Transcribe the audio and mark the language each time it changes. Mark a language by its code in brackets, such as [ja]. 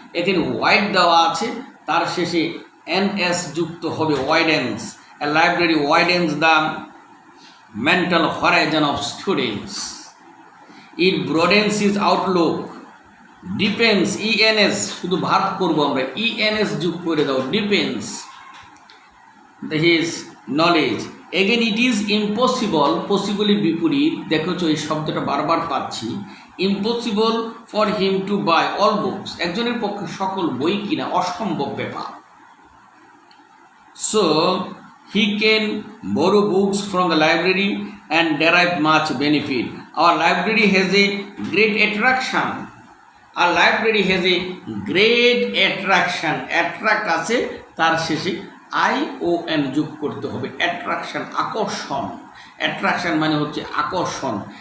[bn] এখানে ওয়াইড দেওয়া আছে, তার শেষে NS যুক্ত হবে, ওয়াইডেন্স। [en] A library widens the mental horizon of students. It broadens his outlook. [bn] Depends, ENS, শুধু ভার্ব করবো আমরা, ENS যোগ করে দাও, [en] depends his knowledge. Again it is impossible, possible [bn] এর বিপরীত, দেখো এই শব্দটা বারবার পাচ্ছি, [en] impossible for him to buy all books, [bn] একজনের পক্ষে সকল বই কিনা অসম্ভব ব্যাপার। [en] So he can borrow books from the library and derive much benefit. Our library has a great attraction. আর library has a great attraction, [bn] attract আছে তার শেষে ION যোগ করতে হবে, অ্যাট্রাকশন আকর্ষণ, অ্যাট্রাকশন মানে হচ্ছে আকর্ষণ।